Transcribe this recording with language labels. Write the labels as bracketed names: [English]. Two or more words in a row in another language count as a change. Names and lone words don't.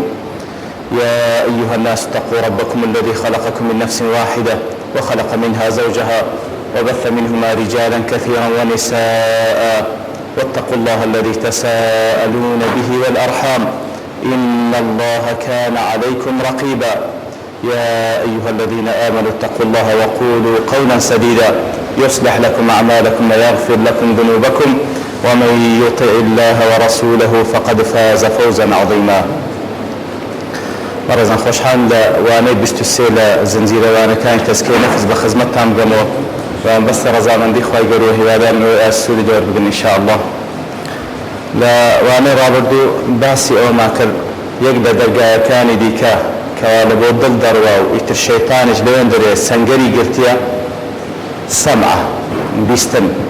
[Arabic] يا أيها الناس اتقوا ربكم الذي خلقكم من نفس واحدة وخلق منها زوجها وبث منهما رجالا كثيرا ونساء، واتقوا الله الذي تساءلون به والأرحام إن الله كان عليكم رقيبا. يا أيها الذين آمنوا اتقوا الله وقولوا قولا سديدا يصلح لكم أعمالكم ويغفر لكم ذنوبكم، ومن يطع الله ورسوله فقد فاز فوزا عظيما. [Central Kurdish] بەڕێزان خۆشحال لە وانەی 23 لە زنجیرەوانەکانی تەزکیەی نەفس بە خزمەتتان بگەمەوە و بەستە ڕەزامەندی خوای گەورە و هیوادارم سوودی دەوەر بگن ئینشاءالله. لە وانەی ڕابردوو باسی ئەوەمان کرد یەک لە دەرگایەکانی دیکە کەوا لە بۆ دڵ دەڕوا و ئیتر شەیتانیش لەوێن دەرێ سەنگەری گرتیە سەمعە، بیستن.